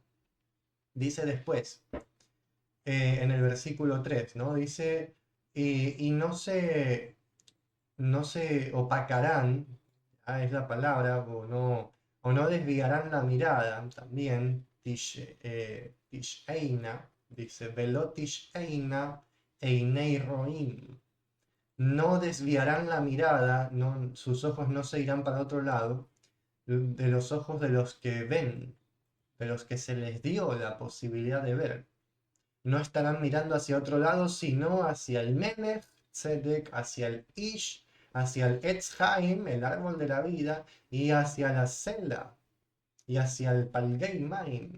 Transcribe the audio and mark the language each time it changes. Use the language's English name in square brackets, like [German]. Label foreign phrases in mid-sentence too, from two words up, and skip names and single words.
[Spanish] Dice después, en el versículo 3, ¿no? Dice, y no se opacarán, es la palabra, o no desviarán la mirada, también, tish'eina, dice, [Hebrew] ולא תשעינה עיני ראים. [Spanish] No desviarán la mirada, sus ojos no se irán para otro lado, de los ojos de los que ven, de los que se les dio la posibilidad de ver. No estarán mirando hacia otro lado, sino hacia el [Hebrew] מלך צדק, [Spanish] hacia el Ish, hacia el [Hebrew] עץ חיים, [Spanish] el árbol de la vida, y hacia la Sela, y hacia el [Hebrew] פלגי מים.